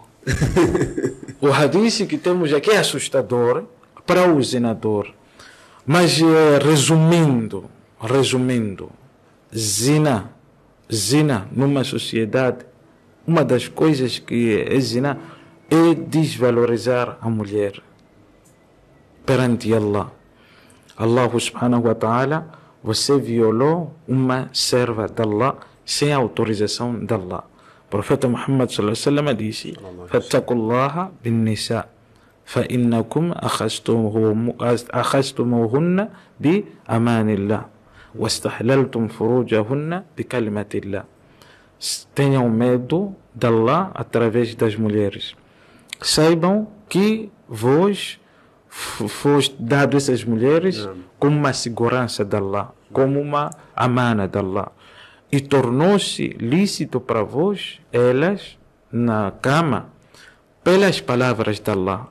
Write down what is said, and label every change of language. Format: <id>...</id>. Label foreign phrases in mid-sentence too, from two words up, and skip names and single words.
<pt>O hadith que temos aqui é assustador para o zinador. Mas resumindo, zina numa sociedade, uma das coisas que é zina é desvalorizar a mulher perante Allah.</pt> <ar>الله سبحانه وتعالى,</ar> <pt>você violou uma serva de Allah sem a autorização de Allah. O profeta</pt> <ar>Muhammad صلى الله عليه وسلم disse: "فاتقوا الله بالنساء فإنكم أخذتموهن بأمان الله واستحللتم فروجهن بكلمة الله."</ar> <pt>Tenham medo de Allah através das mulheres. Saibam que vos foi dado essas mulheres como uma segurança de Allah, como uma amana de Allah. E tornou-se lícito para vós elas na cama pelas palavras de Allah.</pt>